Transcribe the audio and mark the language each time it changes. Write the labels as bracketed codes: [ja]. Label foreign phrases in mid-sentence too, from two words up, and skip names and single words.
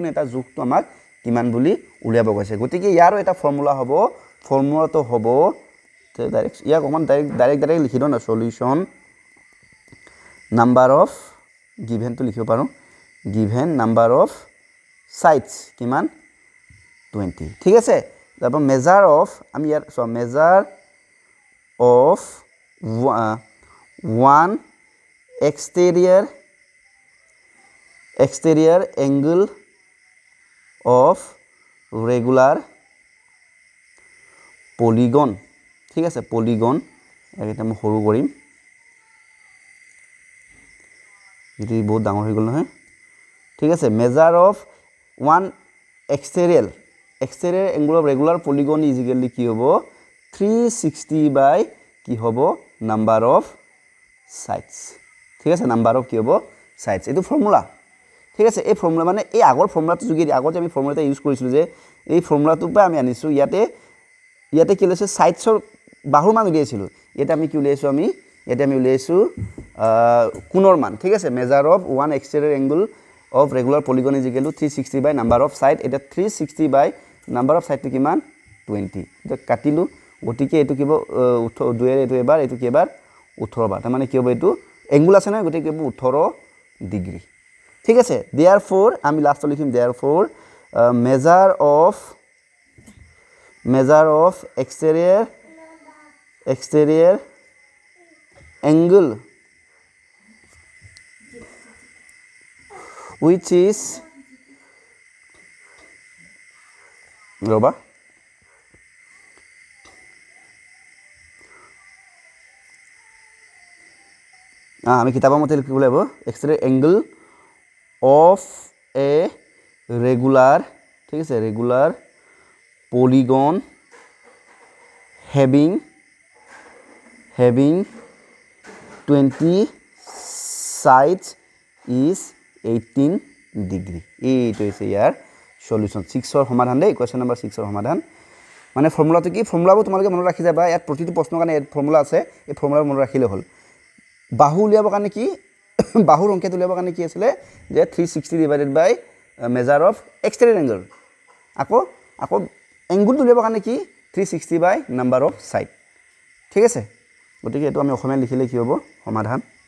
[as] এটা জোখটো আমাক কিমান বুলি উলিয়াব কৈছে গতিকে ইয়াৰো এটা ফৰ্মুলা হ'ব ফৰ্মুলাটো হ'ব ডাইৰেক্ট ইয়াক অকমান ডাইৰেক্ট লিখি দিওঁ না সলিউশন [en] number of given [as] লিখিব পাৰোঁ [en] given number of sides [as] কিমান 20 ঠিক আছে তারপর [en] measure of [as] আমি ইয়ার [en] measure of one exterior angle of regular polygon [as] ঠিক আছে polygon এটা আমি সৰু কৰিম এটি বহুত ডাঙৰ হৈ গ'ল নহয় ঠিক আছে [en] measure of one exterior angle of regular polygon is equal to [as] কি হ'ব 360 by কি হ'ব [en] number of sides [as] ঠিক আছে [en] number of [as] কি হ'ব sides এটো ফৰ্মুলা ঠিক আছে এই ফৰ্মুলা মানে এই আগৰ ফৰ্মুলাটো যোগেদি আগত আমি ফৰ্মুলাটা ইউজ কৰিছিলো যে এই ফৰ্মুলাটো পা আমি আনিছো ইয়াতে কি লৈছে সাইডছৰ বাহুৰ মান উলিয়াইছিলো এটা আমি কি উলিয়াইছো আমি উলিয়াইছো কোণৰ মান ঠিক আছে [en] measure of one exterior angle of regular polygon is equal to [as] 360 [en] by number of side [as] এটা 360 [en] by number of side [as] কিমান 20 এটা কাটিলো গতিকে এটো কিব 2 এর এটো এবাৰ এটো কি এবাৰ 18 বাৰ মানে কি হ'ব এটো এংগল আছে না গতিকে কিব 18 ডিগ্ৰী ঠিক আছে therefore আমি লাস্ট লিখিম [en] therefore measure of exterior angle which is roba [as] আমি কিতাবৰ মতে লিখিব লাগিব [en] exterior angle of a regular [as] ঠিক আছে [en] regular polygon having 20 sides is 18 degree [as] এইটো হৈছে ইয়াৰ সলিউশন 6 ৰ সমাধান দেই [en] question number [as] 6 ৰ সমাধান মানে ফৰ্মুলাটো কি ফৰ্মুলাবোৰ তোমালোকে মনত ৰাখি যাবা ইয়াত প্ৰতিটো প্ৰশ্নৰ কাৰণে ফৰ্মুলা আছে এই ফৰ্মুলা মনত ৰাখিলে হ'ল বাহু উলিয়াবৰ কাৰণে কি বাহুৰ সংখ্যা উলিয়াবৰ কাৰণে কি আছিল যে 360 [en] divided by measure of exterior angle [as] আকৌ এংগল উলিয়াবৰ কাৰণে কি 360 [en] by number of side [as] ঠিক আছে গতিকে এটো আমি অসমীয়া লিখিলে কি হ'ব সমাধান